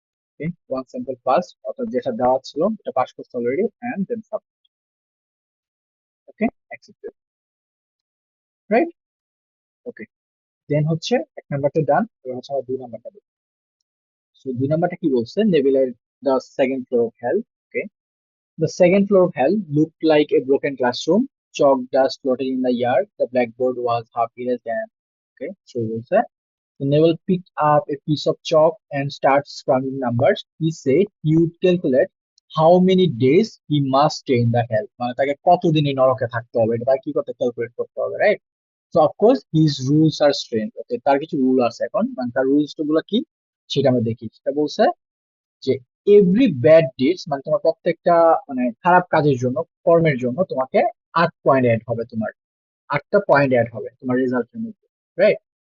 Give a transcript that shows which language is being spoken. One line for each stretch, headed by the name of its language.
Bangla: ওকে, one sample pass, অর্থাৎ যেটা দেওয়া ছিল এটা পাস করতে already, and then submit. Okay, accepted, right? ওকে, দেন হচ্ছে এক নাম্বারটা ডান। এবার হচ্ছে আমরা দুই নাম্বারটা দেখব। সো দুই নাম্বারটা কি বলছে, নেভিলার
English: The second floor of hell. Okay, the second floor of hell looked like a broken classroom, chalk dust floated in the yard, the blackboard was half erased and okay, so বলছে the Neville picked up a piece of chalk and started scrawling numbers. He said he would calculate how many days he must stay in the hell.
Bangla: মানে তাকে কতদিন এই নরকে থাকতে হবে এটা তাকে কি করতে, ক্যালকুলেট করতে হবে, right?
English: So of course his rules are strange.
Bangla: তার কিছু রুল আছে এখন, মানে তার রুলস গুলো কি সেটা আমরা দেখি। সেটা বলছে যে এভরি ব্যাড ডিডস, মানে তোমার প্রত্যেকটা মানে খারাপ কাজের জন্য, কর্মের জন্য তোমাকে 8 পয়েন্ট অ্যাড হবে, তোমার 8টা পয়েন্ট অ্যাড হবে তোমার রেজাল্টের মধ্যে, রাইট?